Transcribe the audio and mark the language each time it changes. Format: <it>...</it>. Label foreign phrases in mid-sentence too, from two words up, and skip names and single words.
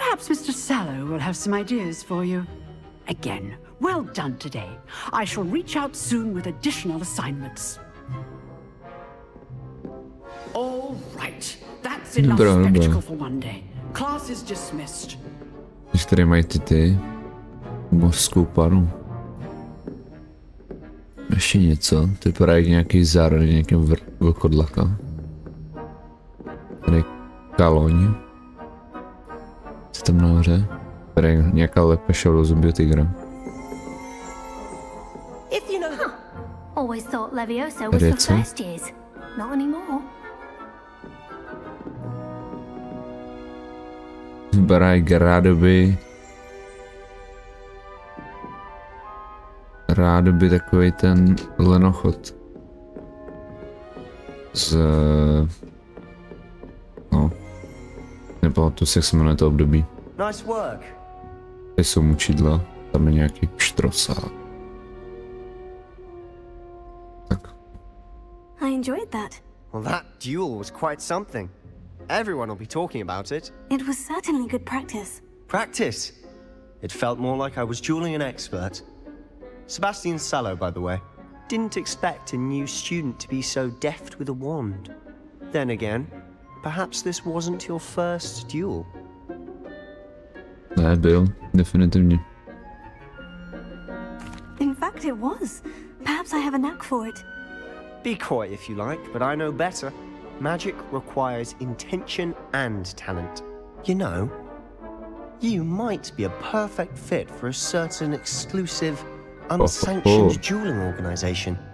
<en>Perhaps Mr. Sallow will have some ideas for you. Again, well done today. I shall reach out soon with additional assignments. All right. That's enough spectacle for one day. Class is dismissed.</en> <cs>Když tady mají ty mořskou paru. Ještě něco, to vypadá jak nějaký zárod nějakého vlkodlaka. Tady kaloň. Co tam nahoře? Tady je nějaká lepeša do zombie tygra.</cs> <en>Always thought Levioso was for first years. Not anymore.</en> <cs>Vypadá jak rádoby takovej ten lenochod z... no, nepamatuji si, jak se jmenuje to období.</cs> <en>Nice work.</en> <cs>Tady jsou mučidla, tam je nějaký pštrosák. Tak.</cs> <en>I enjoyed that. Well, that duel was quite something. Everyone will be talking about it. It was certainly good practice. Practice? It felt more like I was dueling an expert. Sebastian Sallowem, by the way. Didn't expect a new student to be so deft with a wand. Then again, perhaps this wasn't your first duel.</en> <cs>Ne, byl, definitivně.</cs> <en>In fact, it was. Perhaps I have a knack for it. Be coy if you like, but I know better. Magic requires intention and talent. You know, you might be a perfect fit for a certain exclusive, unsanctioned dueling organization.</en>